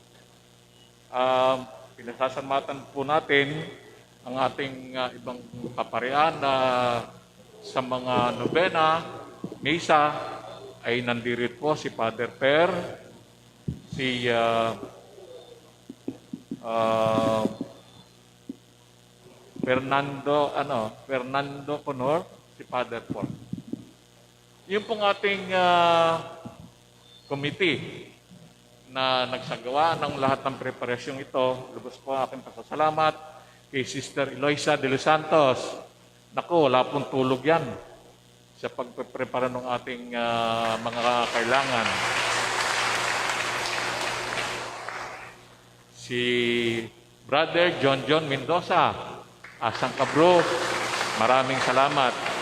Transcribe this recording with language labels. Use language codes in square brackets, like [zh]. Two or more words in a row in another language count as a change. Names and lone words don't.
[tl] Pinasasamatan po natin ang ating ibang kaparian na sa mga nobena, misa, ay nandirit po si Father Per, si Fernando Conor, si Father Paul. Yung pong ating committee na nagsagawa ng lahat ng preparasyong ito, lubos po aking pasasalamat kay Sister Eloisa de los Santos. Naku, wala pong tulog yan sa pagpreprepara ng ating mga kailangan. Si Brother John Mendoza, Asang Kabro, maraming salamat.